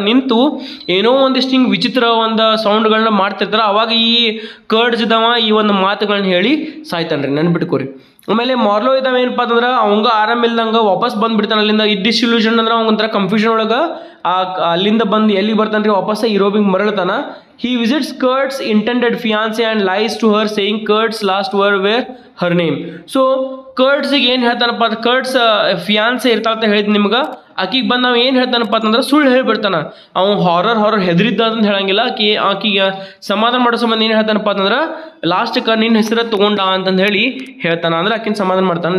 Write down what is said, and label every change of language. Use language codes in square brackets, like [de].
[kn] ನಿಂತು ಏನೋ ಒಂದಿಷ್ಟು ಹಿಂಗೆ ವಿಚಿತ್ರ ಒಂದು ಸೌಂಡ್ಗಳನ್ನ ಮಾಡ್ತಿರ್ತಾರ. ಅವಾಗ ಈ ಕರ್ಡ್ಸ್ ಇದ್ದಾವ ಈ ಒಂದು ಮಾತುಗಳನ್ನ ಹೇಳಿ ಸಾಯ್ತಾನ್ರಿ, ನೆನ್ಪಿಟ್ಕೋರಿ. ಆಮೇಲೆ ಮಾರ್ಲೋ ಇದ್ದಾವೆ ಏನಪ್ಪ ಅಂತಂದ್ರೆ ಅವಂಗ ಆರಾಮಿಲ್ದಂಗೆ ವಾಪಸ್ ಬಂದ್ಬಿಡ್ತಾನೆ ಅಲ್ಲಿಂದ. ಡಿಸ್ಇಲ್ಯೂಷನ್ ಅಂದ್ರೆ ಅವಂಗೊಂಥರ ಕನ್ಫ್ಯೂಷನ್ ಒಳಗೆ ಅಲ್ಲಿಂದ ಬಂದು ಎಲ್ಲಿ ಬರ್ತಾನೆ ರೀ, ವಾಪಸ್ ಯುರೋಪಿಗೆ ಮರಳ್ತಾನ. [en] He visits Kurt's intended fiancée and lies to her, saying Kurt's last word were her name. [kn] So ಕರ್ಡ್ಸಿಗೆ ಏನು ಹೇಳ್ತಾನಪ್ಪ, ಕರ್ಡ್ಸ್ ಫಿಯಾನ್ಸೆ ಇರ್ತಾವ ಅಂತ ಹೇಳಿದ್ ನಿಮ್ಗೆ. ಆಕಿಗೆ ಬಂದು ನಾವು ಏನು ಹೇಳ್ತಾನಪ್ಪ ಅಂತಂದ್ರೆ ಸುಳ್ಳು ಹೇಳ್ಬಿಡ್ತಾನ. ಅವ್ನು ಹಾರರ್ ಹೆದರಿದ್ದ ಅಂತ ಹೇಳಂಗಿಲ್ಲ. ಆಕಿಗೆ ಸಮಾಧಾನ ಮಾಡೋ ಸಂಬಂಧ ಏನು ಹೇಳ್ತಾನಪ್ಪ ಅಂತಂದ್ರೆ ಲಾಸ್ಟ್ಗೆ ನಿನ್ನ ಹೆಸರು ತೊಗೊಂಡ ಅಂತಂದು ಹೇಳಿ ಹೇಳ್ತಾನ. ಅಂದ್ರೆ ಆಕಿನ ಸಮಾಧಾನ ಮಾಡ್ತಾನೆ.